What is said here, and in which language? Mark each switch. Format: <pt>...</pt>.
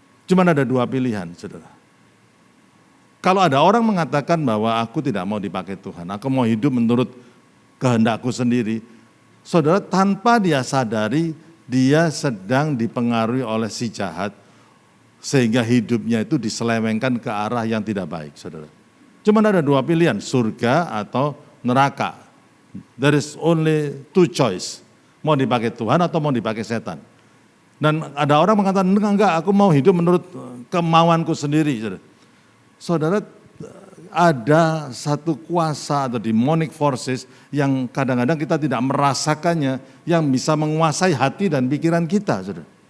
<id>Cuma ada dua pilihan, saudara. Kalau ada orang mengatakan bahwa aku tidak mau dipakai Tuhan, aku mau hidup menurut kehendakku sendiri, saudara, tanpa dia sadari dia sedang dipengaruhi oleh si jahat sehingga hidupnya itu diselewengkan ke arah yang tidak baik, saudara. Cuma ada dua pilihan, surga atau neraka.</id> <en>There is only two choice.</en> <id>Mau dipakai Tuhan atau mau dipakai setan. Dan ada orang mengatakan, enggak, aku mau hidup menurut kemauanku sendiri. Saudara, ada satu kuasa atau demonic forces yang kadang-kadang kita tidak merasakannya, yang bisa menguasai hati dan pikiran kita, saudara.</id>